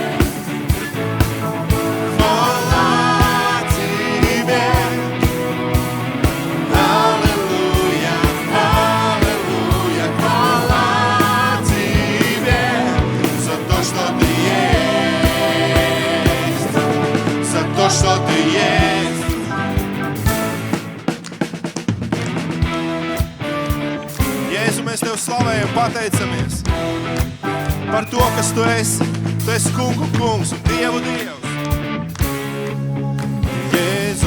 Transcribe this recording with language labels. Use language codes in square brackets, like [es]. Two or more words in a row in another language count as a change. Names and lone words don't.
[ru] Хвала Тебе! Аллилуйя, аллилуйя, хвала Тебе за то, что Ты есть, за то, что Ты есть. [lv] Jēzu, mēs Tev slavējam, pateicamies par to, kas Tu esi. Tu esi kungu kungs un Dievu Dievs.